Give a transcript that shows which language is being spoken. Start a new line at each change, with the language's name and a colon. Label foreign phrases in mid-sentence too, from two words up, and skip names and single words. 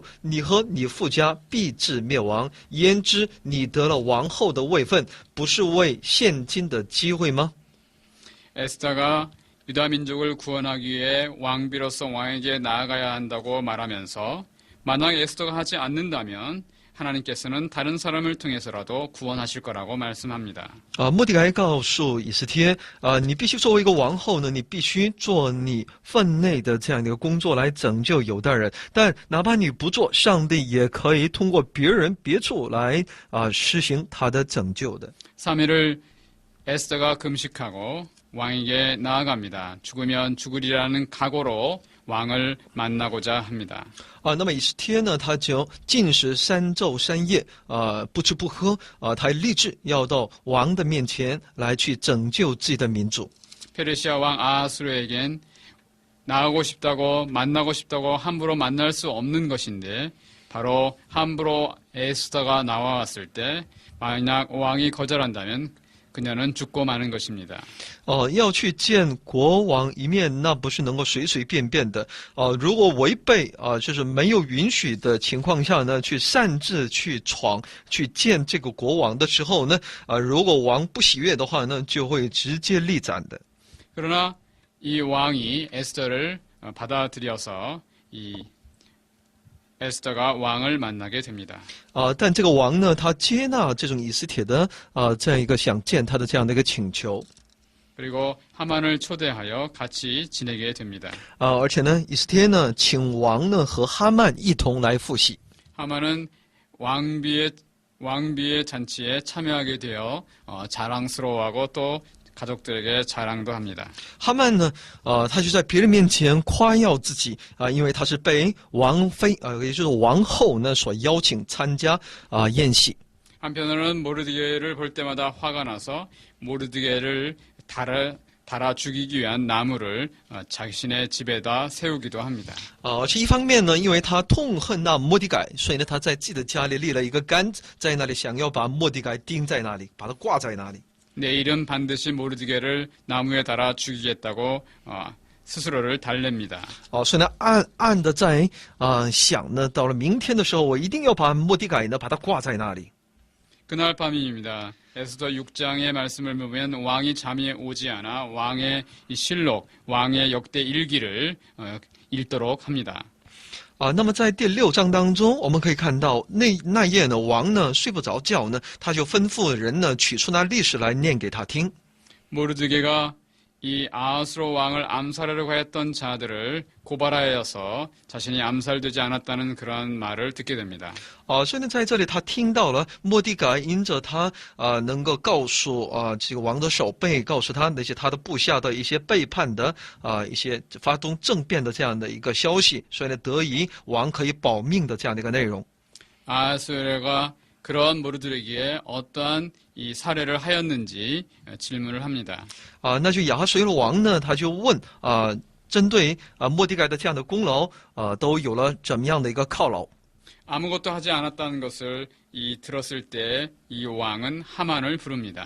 Chinese: 你和你父家必至灭亡。焉知你得了王后的位分，不是为现今的机会吗？
Korean: 에스더가 유다 민족을 구원하기 위해 왕비로서 왕에게 나아가야 한다고 말하면서 만약 에스더가 하지 않는다면 하나님께서는 다른 사람을 통해서라도 구원하실 거라고 말씀합니다.
Chinese: 末底改告诉以斯帖你必须作为一个王后呢，你必须做你分内的这样的一个工作来拯救犹大人。但哪怕你不做，上帝也可以通过别人别处来施行他的拯救的。
Korean: 3일을 에스더가 금식하고 왕에게 나아갑니다. 죽으면 죽으리라는 각오로 왕을 만나고자 합니다.
Chinese: 那么以斯帖呢，他就禁食3昼3夜，不吃不喝，他立志要到王的面前来去拯救自己的民族。
Korean: 페르시아 왕 아하스로에겐 나가고 싶다고 만나고 싶다고 함부로 만날 수 없는 것인데 바로 함부로 에스더가 나와왔을 때 만약 왕이 거절한다면 그녀는 죽고 마는 것입니다.
Chinese: 要去见国王一面，那不是能够随随便便的。如果违背就是没有允许的情况下呢，去擅自去闯去见这个国王的时候呢，如果王不喜悦的话呢，就会直接立斩的。
Korean: 그러나 이 왕이 에스더를 받아들여서 이 에스더가 왕을 만나게 됩니다.
Chinese: 但这个王呢，他接纳这种以斯帖的这样一个想见他的这样的一个请求。
Korean: 그리고 하만을 초대하여 같이 지내게 됩니다.
Chinese: 而且呢，以斯帖呢，请王呢和哈曼一同来赴席。
Korean: 하만은 왕비의 잔치에 참여하게 되어 자랑스러워하고 또 가족들에게 자랑도 합니다.
Chinese: 哈曼呢，他就在别人面前夸耀自己因为他是被王妃也就是王后呢所邀请参加宴席。
Korean: 한편으로는 모르드게를 볼 때마다 화가 나서 모르드게를 달아 죽이기 위한 나무를 자신의 집에다 세우기도 합니다.
Chinese: 是一方面呢，因为他痛恨那末底改，所以呢他在自己的家里立了一个杆子，在那里想要把末底改钉在那里，把它挂在那里。
Korean: 내일은 반드시 모르드게를 나무에 달아 죽이겠다고 스스로를 달랩니다.
Chinese: 所以呢暗的在想呢，到了明天的时候，我一定要把末底改呢把它挂在那里。
Korean: 그날 밤입니다. 에스더 6장의 말씀을 보면 왕이 잠이 오지 않아 왕의 이 실록, 왕의 역대 일기를 읽도록 합니다.
Chinese: 那么在第6章当中，我们可以看到那夜呢，王呢睡不着觉呢，他就吩咐人呢取出那历史来念给他听。
Korean: 모르드게가 이 아하스로 왕을 암살하려고 했던 자들을 고발하여서 자신이 암살되지 않았다는 그런 말을 듣게 됩니다.
Chinese: 所以呢，在这里他听到了末底改因着他能够告诉这个王的守备，告诉他那些他的部下的一些背叛的一些发动政变的这样的一个消息，所以呢，得以王可以保命的这样的一个内容。
Korean: 아하스웨르가 그런 모르드게에게 어떠한 이 사례를 하였는지 질문을 합니다.
Chinese: 那就亚哈随鲁王呢，他就问针对末底改的这样的功劳都有了怎么样的一个犒劳？
Korean: 아무것도 하지 않았다는 것을 들었을 때 이 왕은 하만을 부릅니다.